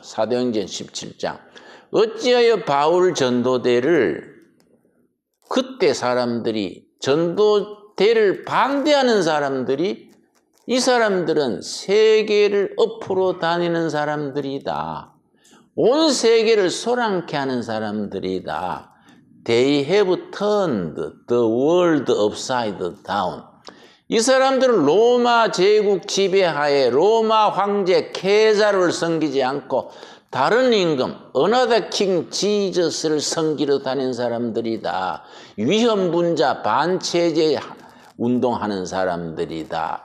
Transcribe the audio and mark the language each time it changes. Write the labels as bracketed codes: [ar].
[ko] 사도행전 17장. 어찌하여 바울 전도대를 그때 사람들이, 전도대를 반대하는 사람들이, 이 사람들은 세계를 엎으러 다니는 사람들이다. 온 세계를 소란케 하는 사람들이다. [en] They have turned the world upside down. [ko] 이 사람들은 로마 제국 지배하에 로마 황제 케사르를 섬기지 않고 다른 임금, [en] another king Jesus [ko] 를 섬기러 다닌 사람들이다. 위헌분자, 반체제 운동하는 사람들이다.